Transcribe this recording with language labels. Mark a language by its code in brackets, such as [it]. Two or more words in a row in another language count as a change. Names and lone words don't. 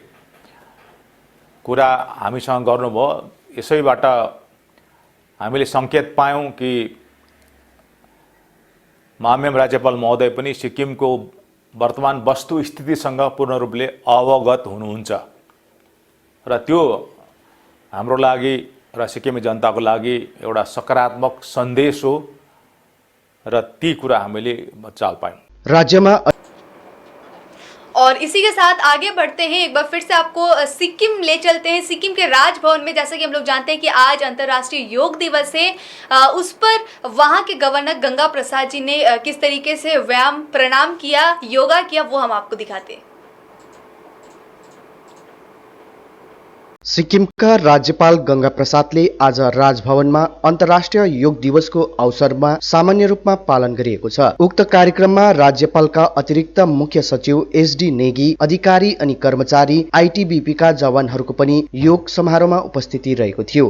[ne] कुरा हामीसँग गर्नुभयो, यसैबाट हामीले संकेत पायौं कि माननीय राज्यपाल महोदय पनि सिक्किमको वर्तमान वस्तुस्थितिसँग पूर्ण रूपले अवगत हुनुहुन्छ र त्यो हाम्रो लागि र सिक्किमे जनताको लागि एउटा सकारात्मक सन्देश हो र ती कुरा हामीले चाल पायौं। राज्यमा [hi] और इसी के साथ आगे बढ़ते हैं, एक बार फिर से आपको सिक्किम ले चलते हैं। सिक्किम के राजभवन में जैसा कि हम लोग जानते हैं कि आज अंतर्राष्ट्रीय योग दिवस है, उस पर वहां के गवर्नर गंगा प्रसाद जी ने किस तरीके से व्यायाम प्रणाम किया, योगा किया, वो हम आपको दिखाते हैं। [ne] सिक्किमका राज्यपाल गंगा प्रसादले आज राजभवनमा अन्तर्राष्ट्रिय योग दिवसको अवसरमा सामान्य रूपमा पालन गरिएको छ। उक्त कार्यक्रममा राज्यपालका अतिरिक्त मुख्य सचिव एसडी नेगी, अधिकारी अनि कर्मचारी, आईटीबीपी का जवानहरूको पनि योग समारोहमा उपस्थिति रहेको थियो।